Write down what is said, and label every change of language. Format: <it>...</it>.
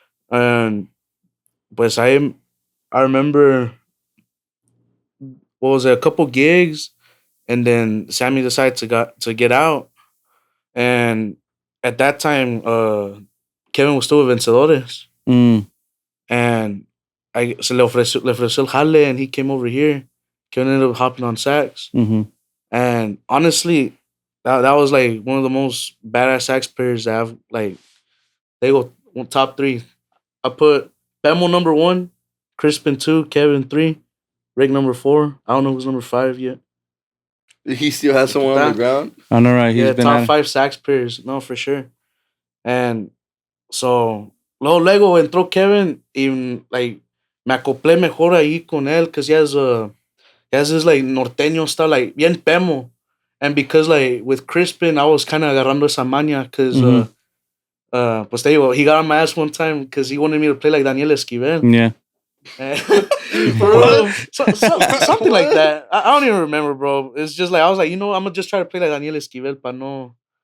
<en>And pues I remember a couple gigs, and then Sammy decided to get out, and at that time Kevin was still with Vencedores. And</en> <es>se le ofreció el jale,</es> <en>and he came over here. Kevin ended up hopping on sax. And honestly, that was like one of the most badass sax players that I've like. They go top 3. I put Bemo number 1, Crispin 2, Kevin 3, Rick number 4. I don't know who's number 5 yet. He still has someone on the ground? I know, right? He's been top 5 sax players. No, for sure. And so</en> <es>luego entró Kevin y like me acoplé mejor ahí con él</es> <en>because he has this like norteño style, like</en> <es>bien pemo.</es> <en>And because like with Crispin, I was kind of</en> <es>agarrando esa maña</es> <en>because</en> <es>pues te digo,</es> <en>he got on my ass one time because he wanted me to play like Daniel Esquivel. Yeah. Bro, something like that. I don't even remember, bro. It's just like I was like, I'm gonna just try to play like Daniel Esquivel</en> <es>para no,</es>